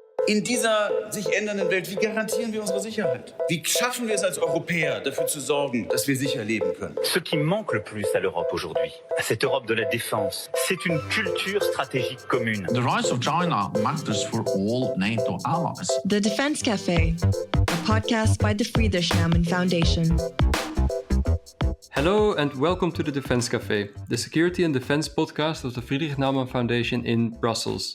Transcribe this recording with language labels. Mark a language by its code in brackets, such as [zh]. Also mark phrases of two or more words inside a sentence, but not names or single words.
[de] In dieser sich ändernden Welt, wie garantieren wir unsere Sicherheit? Wie schaffen wir es als Europäer, dafür zu sorgen, dass wir sicher leben können? [fr] Ce qui manque le plus à l'Europe aujourd'hui, à cette Europe de la défense, c'est une culture stratégique commune. [en] The rise of China matters for all NATO allies. The Defense Cafe, a podcast by the Friedrich Naumann Foundation. Hello and welcome to the Defense Cafe, the security and defense podcast of the Friedrich Naumann Foundation in Brussels.